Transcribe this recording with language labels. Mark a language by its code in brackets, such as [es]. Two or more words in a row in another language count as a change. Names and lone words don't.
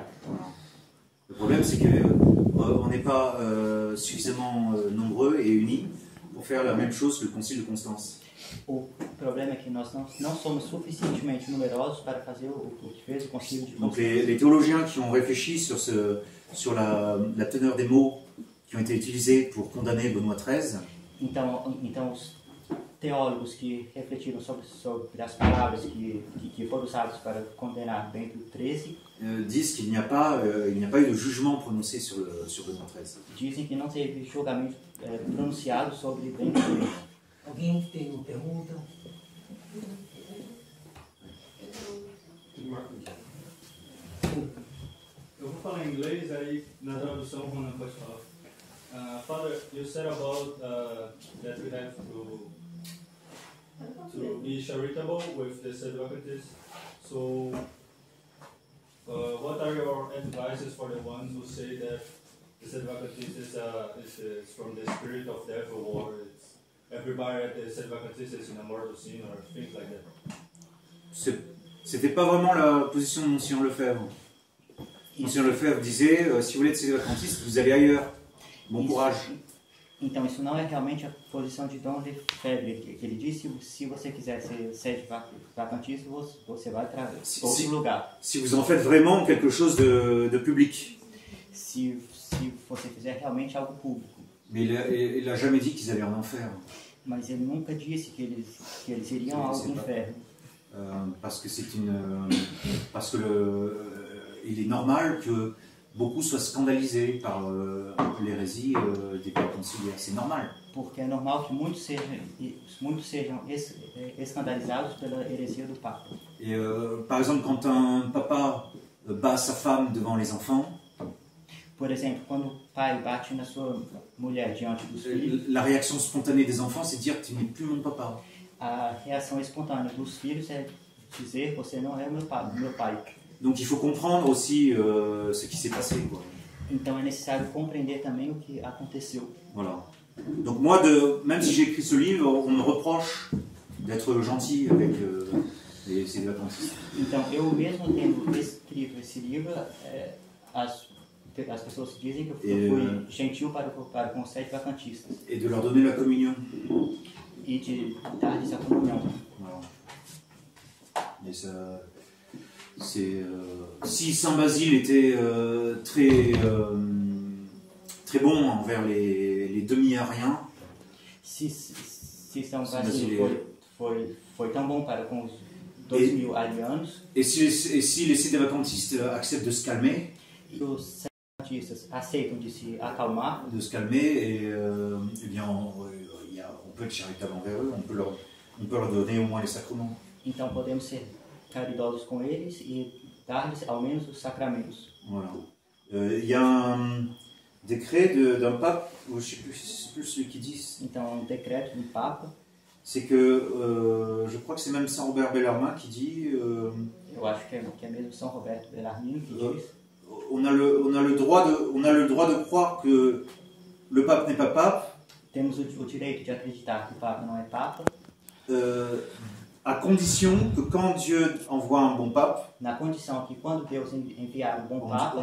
[fr] Le problème, c'est qu'on n'est pas suffisamment nombreux et unis pour faire la même chose que le concile de Constance. [pt] O problema é que nós não somos suficientemente numerosos para fazer o que fez o concílio de Constance. [fr] Donc les théologiens qui ont réfléchi sur la teneur des mots qui ont été utilisés pour condamner Benoît XIII. [pt] Então os teólogos que refletiram sobre as palavras que foram usadas para condenar Bento XIII [fr] disent qu'il n'y a pas eu de jugement prononcé sur Benoît XIII. [pt] Dizem que não teve julgamento pronunciado sobre Bento XIII. Alguém tem uma pergunta? Eu vou falar em inglês, aí na tradução o Ronan pode falar. [en] Father, you said about that we have to be charitable with the Sedvacantists. So, what are your advices for the ones who say that the Sedvacantists is from the spirit of devil, or it's everybody at the Sedvacantists is in a mortal sin, or things like that? [fr] C'était pas vraiment la position de Monsignor Lefebvre. Monsignor Lefebvre disait, si vous voulez être sédevacantiste, vous allez ailleurs. Bon courage. [pt] Então, isso não é realmente a posição de Dom Lefebvre. Ele disse, se você quiser ser vacantista, você vai para outro lugar. [fr] Si vous en faites vraiment quelque chose de public. [pt] Se você fizer realmente algo público. [fr] Mais il n'a jamais dit qu'ils allaient en enfer. [pt] Mas ele nunca disse que eles iriam ao inferno. [fr] Parce que il est normal que beaucoup soient scandalisés par l'hérésie des pères conciliaires. C'est normal. [pt] Porque é normal que muitos sejam escandalizados pela heresia do Papa. [fr] Et par exemple, quand un papa bat sa femme devant les enfants, [pt] por exemplo, quando o pai bate na sua mulher diante dos filhos, [fr] la réaction spontanée des enfants, c'est de dire tu n'es plus mon papa. [pt] A reação espontânea dos filhos é dizer você não é meu pai. [fr] Donc il faut comprendre aussi ce qui s'est passé, quoi. [pt] Então é necessário compreender também o que aconteceu. [fr] Voilà. Donc moi, même si j'ai écrit ce livre, on me reproche d'être gentil avec les sédvacantistes. [pt] Então eu mesmo tendo escrito esse livro, as pessoas dizem que eu fui gentil para com os sédvacantistas. [fr] Et de leur donner la communion. [pt] E de dar-lhes a comunhão. [fr] Voilà. Et ça, si Saint Basile était très bon envers les demi-ariens, [pt] se São Basílio foi tão bom para com os 2000 arianos, [fr] et si les sédvacantistes acceptent de se calmer, [pt] e os sédvacantistas aceitam de se acalmar, [fr] et eh bien on peut être charitable envers eux, on peut leur donner au moins les sacrements. [pt] Então podemos ser caridosos com eles e dar-lhes ao menos os sacramentos. [fr] Voilà. Y a un décret d'un pape, je ne sais plus celui qui dit. Então, décret du pape. C'est que, je crois que c'est même Saint Robert Bellarmine qui dit. [pt] Eu acho que é mesmo São Roberto Bellarmine qui diz. [fr] On a le droit de croire que le pape n'est pas pape. [pt] Temos o direito de acreditar que o Papa não é Papa. [fr] À condition que quand Dieu envoie un bon pape, [pt] na condição que quando Deus enviar um bom Papa,